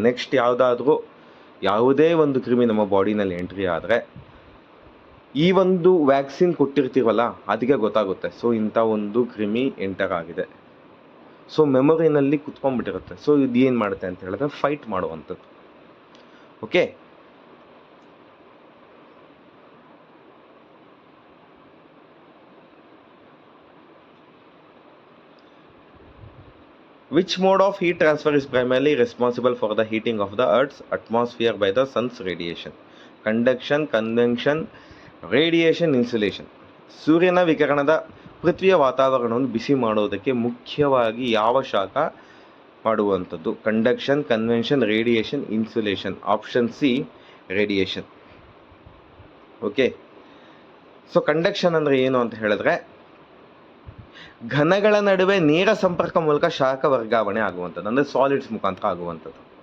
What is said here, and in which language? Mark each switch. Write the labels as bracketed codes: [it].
[kn] Next ಯಾವುದೇ ಒಂದು ಕ್ರಿಮಿ ನಮ್ಮ ಬಾಡಿನಲ್ಲಿ ಎಂಟ್ರಿ ಆದರೆ ಈ ಒಂದು ವ್ಯಾಕ್ಸಿನ್ ಕೊಟ್ಟಿರ್ತೀವಲ್ಲ ಅದಕ್ಕೆ ಗೊತ್ತಾಗುತ್ತೆ. ಸೊ ಇಂಥ ಒಂದು ಕ್ರಿಮಿ ಎಂಟರ್ ಆಗಿದೆ. ಸೊ ಮೆಮೊರಿನಲ್ಲಿ ಕುತ್ಕೊಂಡ್ಬಿಟ್ಟಿರುತ್ತೆ. ಸೊ ಇದು ಏನು ಮಾಡುತ್ತೆ ಅಂತ ಹೇಳಿದ್ರೆ ಫೈಟ್ ಮಾಡುವಂಥದ್ದು. [en] Okay, which mode of heat transfer is primarily responsible for the heating of the Earth's atmosphere by the sun's radiation? Conduction, convection, radiation, insulation. [kn] ಸೂರ್ಯನ ವಿಕಿರಣದ ಪೃಥ್ವಿಯ ವಾತಾವರಣವನ್ನು ಬಿಸಿ ಮಾಡೋದಕ್ಕೆ ಮುಖ್ಯವಾಗಿ ಯಾವ ಶಾಖ ಮಾಡುವಂಥದ್ದು? Conduction, convention, radiation, insulation. Option C radiation. Okay, so conduction ಅಂದರೆ ಏನು ಅಂತ ಹೇಳಿದ್ರೆ ಘನಗಳ ನಡುವೆ ನೇರ ಸಂಪರ್ಕ ಮೂಲಕ ಶಾಖ ವರ್ಗಾವಣೆ ಆಗುವಂಥದ್ದು, ಅಂದರೆ ಸಾಲಿಡ್ಸ್ ಮುಖಾಂತರ ಆಗುವಂಥದ್ದು.